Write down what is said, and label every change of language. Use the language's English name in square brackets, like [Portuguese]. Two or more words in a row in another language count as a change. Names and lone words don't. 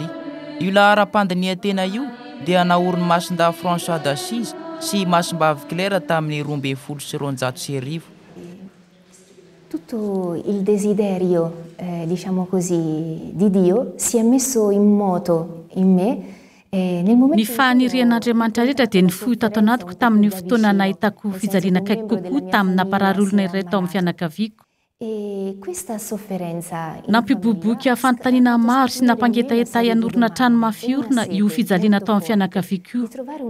[Malagasy] Io laharam-pandiniana tena io dia naoriny masinda François d'Assise sy masimbavy Claire tamin'ny 1290. [Italian] Tutto il desiderio, diciamo così, di Dio si è messo in moto in me. [Malagasy] Ny fanirian'Andriamanitra rehetra dia nifohy tato anatiko tamin'ny fotoana nahitako fijaliana kaiky kokoa tamin'ny namparary olona iray tao amin'ny fianakaviako. Nampiboboky fanontaniana maro sy nampangetaeta hanorina trano mafiorina io fijaliana tao amin'ny fianakaviako io.